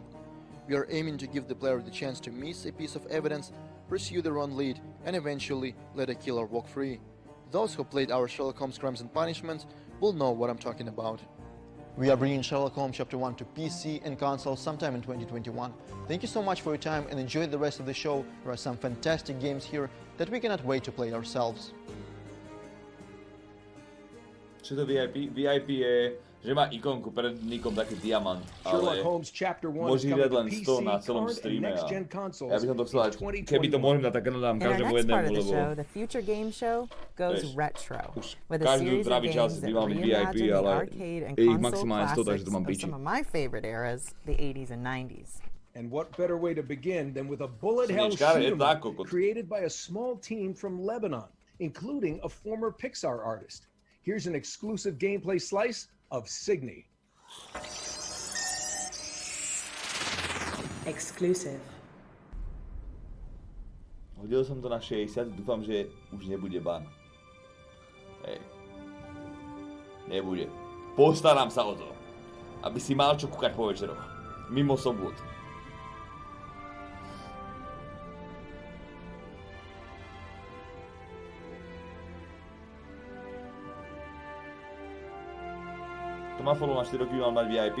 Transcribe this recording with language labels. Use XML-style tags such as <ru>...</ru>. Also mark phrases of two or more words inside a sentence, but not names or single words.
<en>We are aiming to give the player the chance to miss a piece of evidence, pursue their own lead, and eventually let a killer walk free. Those who played our Sherlock Holmes Crimes and Punishments will know what I'm talking about. We are bringing Sherlock Holmes Chapter 1 to PC and consoles sometime in 2021. Thank you so much for your time and enjoy the rest of the show. There are some fantastic games here that we cannot wait to play ourselves.</en> <sk>Čo to VIP? VIP je, že má ikonku pred nikom taký diamant, ale môže dať len 100 na celom streame a ja by som to chcel dať, keby to môžem dať, tak dám každému jednému, lebo</sk> <en>the future game show goes retro with a</en> <sk>každú</sk> <en>series of</en> <sk>zdravý čas</sk> <en>games that</en> <sk>by mal byť VIP,</sk> <en>reimagine the</en> <sk>ale</sk> <en>arcade and</en> <sk>je ich</sk> <en>console</en> <sk>maximálne 100, takže to mám</sk> <en>classics of</en> <sk>piči.</sk> <en>some of my favorite eras, the 80s and 90s. And what better way to begin than with a bullet hell shoot created by a small team from Lebanon, including a former Pixar artist. Here's an exclusive gameplay slice of Signy. Exclusive.</en> <sk>Hodil som to na 60, dúfam, že už nebude ban. Hej. Nebude. Postaram sa o to, aby si mal čo kúkať po večeroch. Mimo sobot. To má follow na 4 roky, mám mať VIP.</sk>